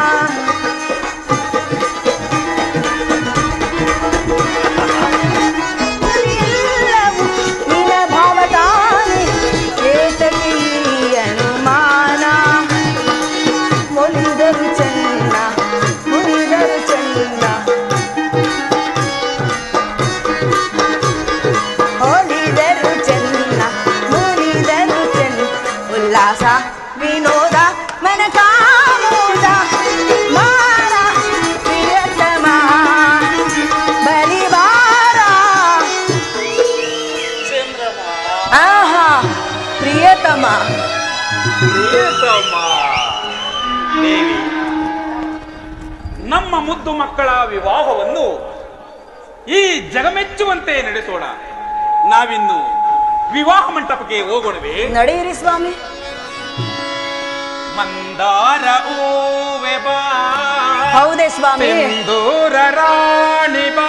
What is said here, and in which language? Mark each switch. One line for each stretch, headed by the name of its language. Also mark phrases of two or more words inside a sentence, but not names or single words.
Kannada: ಎಲ್ಲವೂ ನಿನ್ನ ಭಾವ ತಾನೆ ಏತಕ್ಕೆ ಈ ಅನುಮಾನ. ಒಲಿದರು ಚೆನ್ನ ಮುನಿದರು ಚೆನ್ನ, ಒಲಿದರು ಚೆನ್ನ ಮುನಿದರು ಚೆನ್ನ. ಉಲ್ಲಾಸ ವಿನೋದ ಮನಕಾಮೋದ ಮಾರ ಪ್ರಿಯತಮ ಬಲಿ ಬಾರ. ಚಂದ್ರಮ ಆಹಾ ಪ್ರಿಯತಮ. ಪ್ರಿಯತಮ. ದೇವಿ ನಮ್ಮ ಮುದ್ದು ಮಕ್ಕಳ ವಿವಾಹವನ್ನು ಈ ಜಗಮೆಚ್ಚುವಂತೆ ನಡೆಸೋಣ. ನಾವಿನ್ನು ವಿವಾಹ ಮಂಟಪಕ್ಕೆ ಹೋಗೋಣವೇ? ನಡೆಯಿರಿ ಸ್ವಾಮಿ. ಮಂದಾರ ಹೂವೆ ಬಾ, ಹೌದೇ ಸ್ವಾಮಿ? ಸಿಂಧೂರ ರಾಣಿ ಬಾ,